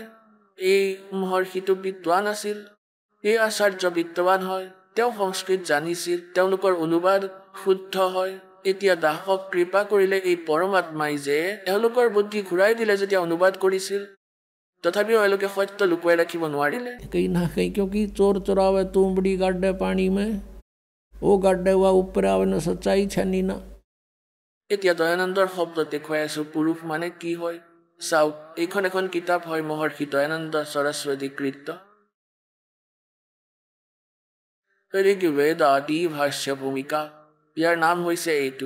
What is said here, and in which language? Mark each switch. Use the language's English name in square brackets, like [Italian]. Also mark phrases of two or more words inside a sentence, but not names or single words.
[Assamese] এই মহৰ্ষিটো বিদ্বান আছিল, এই আচাৰ্য বিদ্বান হয়, তেওঁ সংস্কৃত জানিছিল, তেওঁলোকৰ অনুবাদ শুদ্ধ হয়। এতিয়া দাসক কৃপা কৰিলে এই পৰমাত্মাই যে এওঁলোকৰ বুদ্ধি ঘূৰাই দিলে যেতিয়া অনুবাদ কৰিছিল, তথাপিও এওঁলোকে সত্য লুকুৱাই ৰাখিব নোৱাৰিলে। [Hindi] कहीं ना कहीं क्योंकि चोर चुरावे तुमड़ी गाड्डे पानी में, वो गाड्डे हुआ ऊपर आवे न सच्चाई छनी ना। [Assamese] এতিয়া দয়ানন্দৰ শব্দত দেখুৱাই আছো পুৰুষ মানে কি হয়। চাওক, এইখন এখন কিতাপ হয় মহৰ্ষি দয়ানন্দ সৰস্বতী কৃত ঋগ্বেদ আদি ভাষ্য ভূমিকা। ইয়াৰ নাম হৈছে এইটো।